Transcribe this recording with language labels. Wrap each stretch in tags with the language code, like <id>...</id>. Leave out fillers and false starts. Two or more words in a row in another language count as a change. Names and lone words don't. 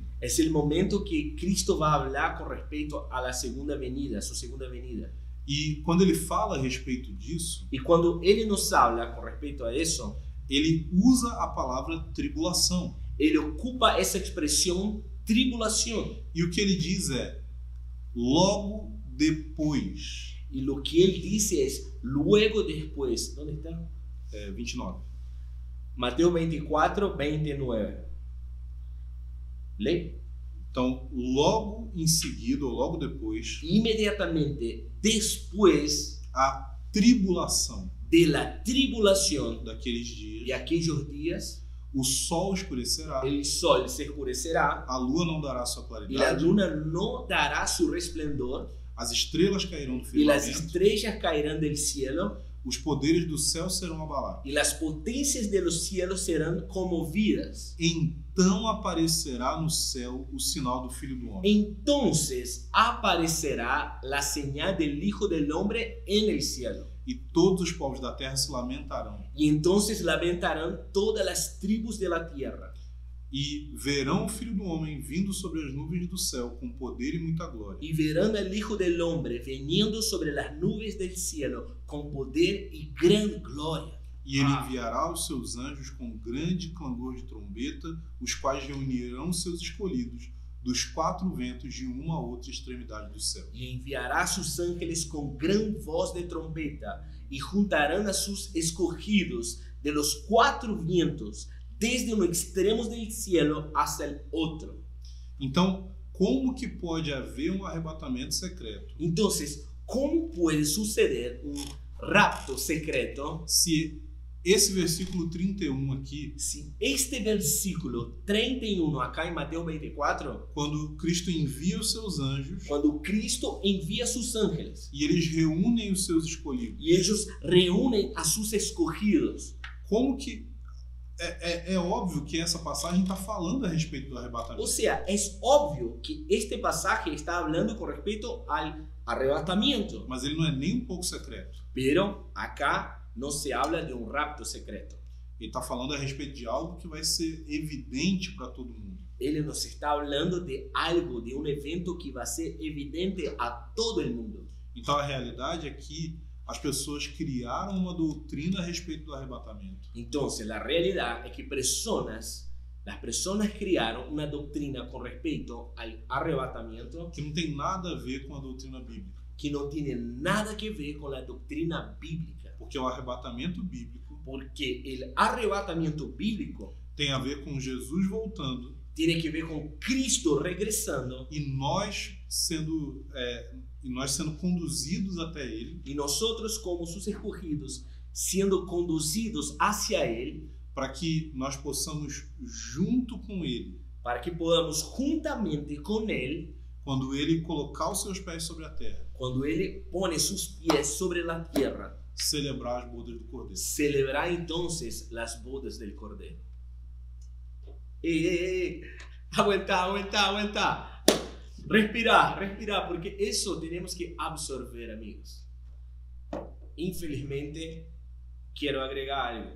<es>es el momento que Cristo va a hablar con respecto a la segunda venida, a su segunda venida.</es> <pt>E quando ele fala a respeito disso,</pt> <es>Y cuando Él nos habla con respecto a eso,</es> <pt>ele usa a palavra tribulação.</pt> <es>Él ocupa esa expresión tribulación.</es> <pt>E o que ele diz é, logo depois.</pt> <es>Y lo que Él dice es, luego después. ¿Dónde está? 29. Mateo 24, 29.</es> <pt>Lê. Então, logo em seguida, ou logo depois,</pt> <es>Inmediatamente después</es> <pt>a tribulação</pt> <es>de la tribulación</es> <pt>daqueles</pt> <es>de</es> <pt>dias,</pt> <es>aquellos días,</es> <pt>o sol escurecerá,</pt> <es>el sol se oscurecerá</es> <pt>a lua não dará sua</pt> <es>y la</es> <pt>claridade,</pt> <es>luna no dará su resplandor</es> <pt>as estrelas cairão do</pt> <es>y las</es> <pt>firmamento,</pt> <es>estrellas caerán del cielo</es> <pt>os poderes do céu serão abalados.</pt> <es>y las potencias de los cielos serán conmovidas.</es> <pt>Então aparecerá no céu o sinal do Filho do Homem.</pt> <es>Entonces aparecerá la señal del Hijo del Hombre en el cielo.</es> <pt>E todos os povos da terra se lamentarão.</pt> <es>Y entonces lamentarán todas las tribus de la tierra.</es> <pt>E verão o Filho do Homem vindo sobre as nuvens do céu com poder e muita glória.</pt> <es>Y verán al Hijo del Hombre viniendo sobre las nubes del cielo con poder y gran gloria.</es> <pt>E ele enviará os seus anjos com grande clangor de trombeta, os quais reunirão seus escolhidos dos quatro ventos de uma a outra extremidade do céu.</pt> <es>Y enviará a sus ángeles con gran voz de trompeta y juntarán a sus escogidos de los cuatro vientos, desde los extremos del cielo hasta el otro.</es> <pt>Então, como que pode haver um arrebatamento secreto</pt> <es>Entonces, ¿cómo puede suceder un rapto secreto</es> <pt>se esse versículo 31 aqui,</pt> <es>si este versículo 31 acá en Mateo 24,</es> <pt>quando Cristo envia os seus anjos</pt> <es>cuando Cristo envía a sus ángeles</es> <pt>e eles reúnem os seus escolhidos,</pt> <es>y ellos reúnen a sus escogidos?</es> <pt>como que é óbvio que essa passagem está falando a respeito do arrebatamento.</pt> <es>O sea, es obvio que este pasaje está hablando con respecto al arrebatamiento,</es> <pt>Mas ele não é nem um pouco secreto.</pt> <es>pero acá no se habla de un rapto secreto.</es> <pt>Ele está falando a respeito de algo que vai ser evidente para todo mundo.</pt> <es>Él nos está hablando de algo, de un evento que va a ser evidente a todo el mundo.</es> <pt>Então a realidade é que as pessoas criaram uma doutrina a respeito do arrebatamento.</pt> <es>Entonces, la realidad es que las personas crearon una doctrina con respecto al arrebatamiento</es> <pt>Que não tem nada a ver com a doutrina bíblica.</pt> <es>que no tiene nada que ver con la doctrina bíblica.</es> <pt>Porque o arrebatamento bíblico</pt> <es>Porque el arrebatamiento bíblico</es> <pt>tem a ver com Jesus voltando</pt> <es>tiene que ver con Cristo regresando</es> <pt>e nós sendo conduzidos até Ele</pt> <es>y nosotros como sus escogidos siendo conducidos hacia Él</es> <pt>para que nós possamos, junto com Ele,</pt> <es>para que podamos juntamente con Él,</es> <pt>quando Ele colocar os seus pés sobre a terra,</pt> <es>cuando Él pone sus pies sobre la tierra,</es> <pt>celebrar as bodas do Cordeiro.</pt> <es>celebrar entonces las bodas del Cordero. Aguanta. Respira, porque eso tenemos que absorber, amigos. Infelizmente, quiero agregar algo.</es>